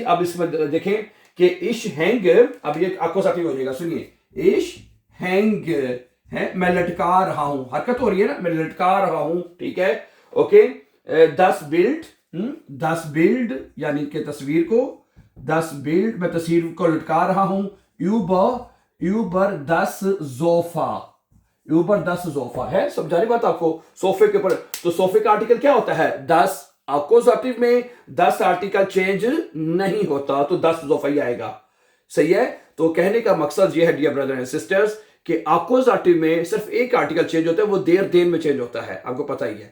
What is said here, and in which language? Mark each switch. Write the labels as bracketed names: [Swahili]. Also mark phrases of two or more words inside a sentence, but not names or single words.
[Hindi] अब इसमें देखें कि [German] ich hänge, [Hindi] अब ये अकोजाटिव हो जाएगा। सुनिए, [German] ich hänge [Hindi] है, मैं लटका रहा हूं, हरकत हो रही है ना, मैं लटका रहा हूं। ठीक है। ओके। [German] das Bild, [Hindi] यानी कि तस्वीर को, [German] das Bild, [Hindi] मैं तस्वीर को लटका रहा हूं, [German] über das Sofa, über das Sofa [Hindi] है, समझा रही बात आपको, सोफे के ऊपर। तो सोफे का आर्टिकल क्या होता है? das। अकोजाटिव में das आर्टिकल चेंज नहीं होता, तो [German] das Sofa [Hindi] ही आएगा। सही है। तो कहने का मकसद ये है [English] dear brother and sisters [Hindi] कि अकोजाटिव में सिर्फ एक आर्टिकल चेंज होता है, वो [German] der den [Hindi] में चेंज होता है, आपको पता ही है।